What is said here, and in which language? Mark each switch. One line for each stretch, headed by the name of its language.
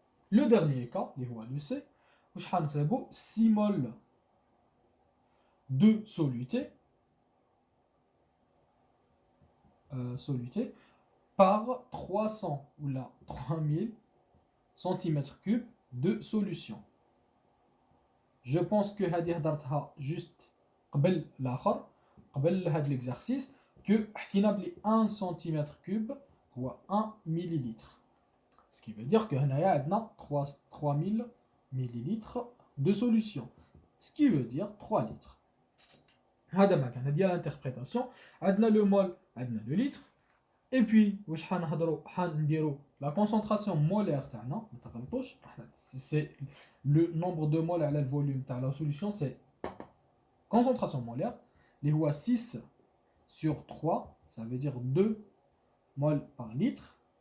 French: Le dernier cas, le C, où c'est beau 6 mol de soluté, par 300 ou là 3000 cm3 de solution. Je pense que
Arabic: هذه هضرتها
French: juste
Arabic: قبل الآخر,
French: قبل هذا l'exercice, que
Arabic: حكينا بلي
French: 1 cm3 هو 1 millilitre. Ce qui veut dire que
Arabic: هنايا عندنا
French: 3000 millilitres de solution. Ce qui veut dire 3 litres.
Arabic: هذا ما كان, هذه l'interprétation.
French: عندنا le mol, عندنا le litre. Et puis
Arabic: واش حنديروا
French: la concentration molaire تاعنا,
Arabic: ما تغلطوش,
French: c'est le nombre de moles على le volume تاع la solution, c'est concentration molaire. اللي هو 6 sur 3, ça veut dire 2 moles par litre.